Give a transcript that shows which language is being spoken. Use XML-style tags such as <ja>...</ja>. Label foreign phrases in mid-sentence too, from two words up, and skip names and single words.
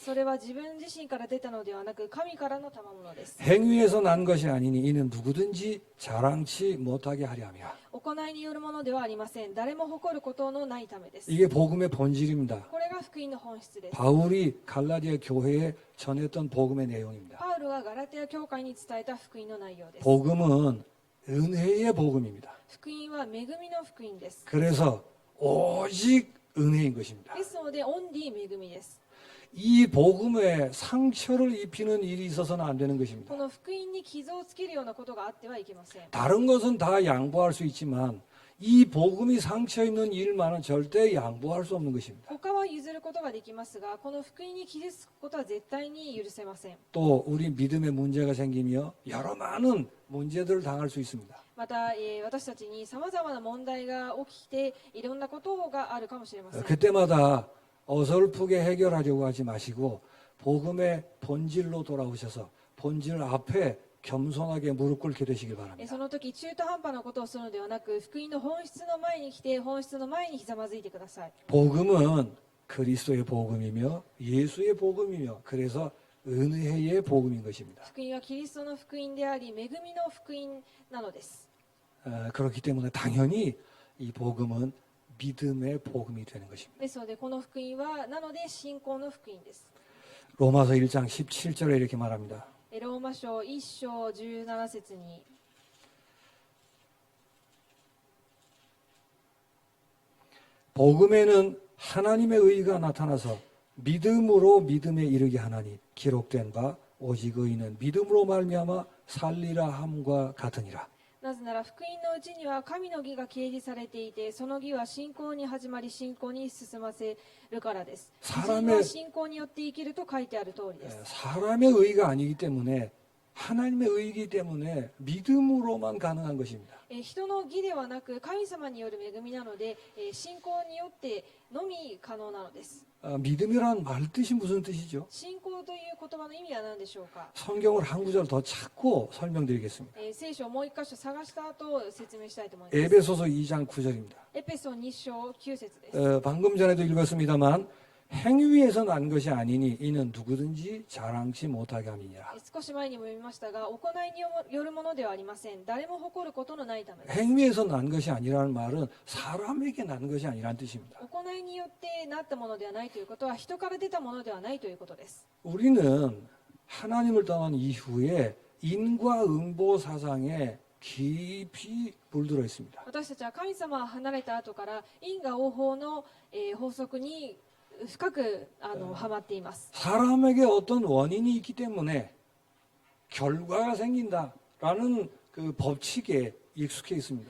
<ja>それは自分自身から出たのではなく神からの賜物です。</ja> <ko>행위에서 난 것이 아니니 이는 누구든지 자랑치 못하게 하려 함이라.</ko> <ja>行いによるものではありません。誰も誇ることのないためです。</ja> <ko>이게 복음의 본질입니다.</ko> <ja>これが福音の本質です。</ja> <ko>바울이 갈라디아 교회에 전했던 복음의 내용입니다.</ko> <ja>パウロがガラテヤ教会に伝えた福音の内容です。</ja> <ko>복음은 은혜의 복음입니다.</ko> <ja>福音は恵みの福音です。</ja> <ko>그래서 오직 은혜인 것입니다.</ko> <ja>ですので、オンリー恵みです。</ja> <ko>이 복음에 상처를 입히는 일이 있어서는 안 되는 것입니다.</ko> <ja>この福音に傷をつけるようなことがあってはいけません。</ja> <ko>다른 것은 다 양보할 수 있지만 이 복음이 상처 입는 일만은 절대 양보할 수 없는 것입니다.</ko> <ja>他は譲ることができますが、この福音に傷つくことは絶対に許せません。</ja> <ko>또 우리 믿음에 문제가 생기며 여러 많은 문제들을 당할 수 있습니다.</ko> <ja>また、私たちにさまざまな問題が起きていろんなことがあるかもしれません。</ja> <ko>그때마다 어설프게 해결하려고 하지 마시고 복음의 본질로 돌아오셔서 본질 앞에 겸손하게 무릎 꿇게 되시길 바랍니다.</ko> <ja>その時中途半端なことをするのではなく、福音の本質の前に来て本質の前にひざまずいてください。</ja> <ko>복음은 그리스도의 복음이며 예수의 복음이며 그래서 은혜의 복음인 것입니다.</ko> <ja>福音はキリストの福音であり、恵みの福音なのです。</ja> <ko>그렇기 때문에 당연히 이 복음은 믿음의 복음이 되는 것입니다.</ko> <ja>ですのでこの福音はなので信仰の福音です。</ja> <ko>로마서 1장 17절에 이렇게 말합니다.</ko> <ja>ローマ書1章17節に</ja> <ko>복음에는 하나님의 의가 나타나서 믿음으로 믿음에 이르게 하나니 기록된 바 오직 의인은 믿음으로 말미암아 살리라 함과 같으니라.</ko> <ja>なぜなら福音のうちには神の義が掲示されていて、その義は信仰に始まり信仰に進ませるからです。義人は信仰によって生きると書いてある通りです。</ja> <ko>사람의 의가 아니기 때문에 하나님의 의이기 때문에 믿음으로만 가능한 것입니다.</ko> <ja>人の義ではなく神様による恵みなので、信仰によってのみ可能なのです。</ja> <ko>믿음이란 말 뜻이 무슨 뜻이죠?</ko> <ja>信仰という言葉の意味は何でしょうか。</ja> <ko>성경을 한 구절 더 찾고 설명드리겠습니다.</ko> <ja>聖書をもう一箇所探した後説明したいと思います。</ja> <ko>에베소서 2장 9절입니다.</ko> <ja>エペソ2章9節です。</ja> <ko>방금 전에도 읽었습니다만 행위에서 난 것이 아니니 이는 누구든지 자랑치 못하게 함이니라.</ko> <ja>少し前にも読みましたが、行いによるものではありません。誰も誇ることのないためです。</ja> <ko>행위에서 난 것이 아니라는 말은 사람에게 난 것이 아니라는 뜻입니다.</ko> <ja>行いによってなったものではないということは、人から出たものではないということです。</ja> <ko>우리는 하나님을 떠난 이후에 인과응보 사상에 깊이 물들어 있습니다.</ko> <ja>私たちは神様を離れた後から因果応報の、法則に深くはまっています。</ja> <ko>사람에게 어떤 원인이 있기 때문에 결과가 생긴다라는 그 법칙에 익숙해 있습니다.</ko>